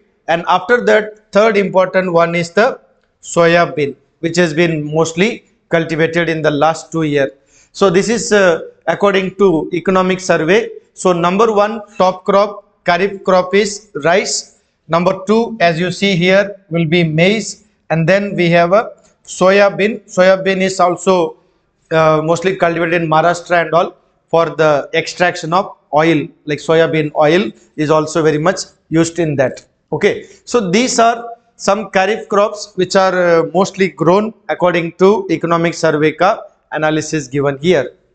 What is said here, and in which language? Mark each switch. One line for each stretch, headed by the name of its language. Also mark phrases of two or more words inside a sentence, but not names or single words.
English: And after that, third important one is the soya bean, which has been mostly cultivated in the last 2 years. So this is according to economic survey. So number one top crop, Kharif crop is rice. Number two, as you see here, will be maize. And then we have a soya bean. Soya bean is also mostly cultivated in Maharashtra and all for the extraction of oil, like soya bean oil is also very much used in that. Okay, so these are some Kharif crops which are mostly grown according to economic survey ka analysis given here.